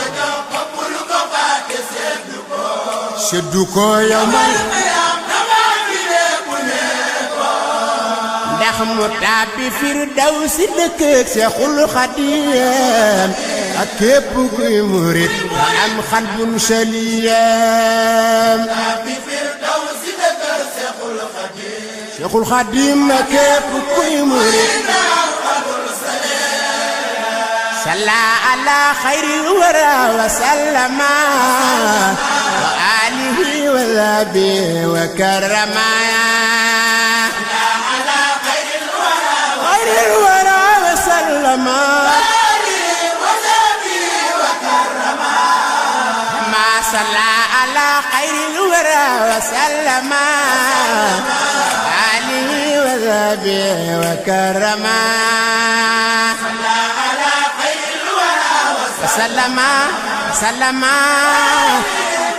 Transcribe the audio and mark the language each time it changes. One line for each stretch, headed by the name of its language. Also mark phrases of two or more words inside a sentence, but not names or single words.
Wolof: seddu ko yombal ndax mu tàbbi Firdawsi dëkk ak Seexul Xadiim ak képp kuy murit ba am
Arabic: قلب سليم Seexul Xadiim
Wolof: ak képp kuy murit
Arabic: صلى على خير الورى وسلم وآله وصحبه وكرم على خير الورى وسلم وصحبه وكرم ما صلى على خير الورى وسلم آله وصحبه وكرم ma salla ala xayril wara wa sallama alihi wa sahbihi wa karrama سلام